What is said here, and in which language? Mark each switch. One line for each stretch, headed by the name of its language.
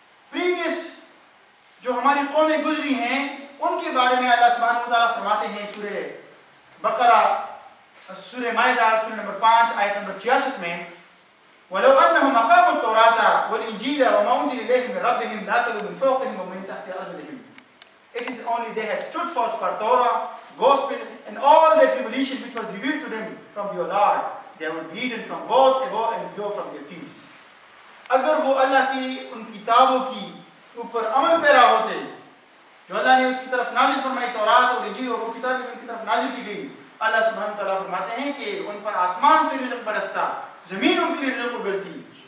Urdu: Previous جو ہماری قومیں گزری ہیں ان کے بارے میں اللہ سبحانہ و تعالیٰ فرماتے ہیں سورہ بقرہ سورہ مائدہ سورہ نمبر 5 آیت نمبر 66 میں
Arabic: وَلَوْ أَنَّهُمْ أَقَامُوا التَّوْرَاةَ وَالْإِنْجِيلَ وَمَا أُنْزِلَ إِلَيْهِمْ مِنْ رَبِّهِمْ لَأَكَلُوا مِنْ فَوْقِهِمْ وَمِنْ تَحْتِ أَرْجُلِهِمْ.
English: It is only they had stood fast for Torah, Gospel, and all that revelation which was revealed to them from their Lord. They would be eaten from both above and below from their feet.
Urdu: اگر وہ اللہ کی ان کتابوں کی اوپر عمل پیرا ہوتے جو اللہ نے اس کی طرف نازل فرمائی، تورات اور انجیل اور وہ کتابیں جو ان کی طرف نازل کی گئی، اللہ سبحانہ تعالیٰ فرماتے ہیں کہ ان پر آسمان سے رزق برستا، زمین ان کے لیے رزق اگلتی.